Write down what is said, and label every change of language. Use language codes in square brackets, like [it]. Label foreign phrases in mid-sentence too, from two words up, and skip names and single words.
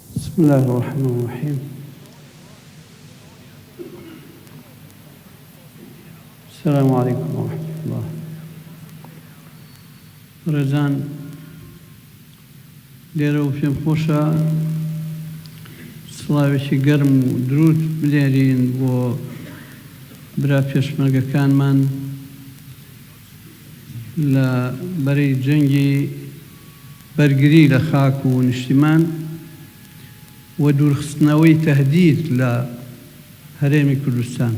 [ar] بسم الله الرحمن الرحيم. السلام عليكم ورحمة الله. [ckb] ڕێزان، لێرە و پێم خۆشە سڵاوێکی گەرم و درود بنێرین بۆ برا پێشمەرگەکانمان لە بەرەی جەنگی بەرگری لە خاک و نیشتیمان و دوورخستنەوەی تەهدید لە هەرێمی کوردستان.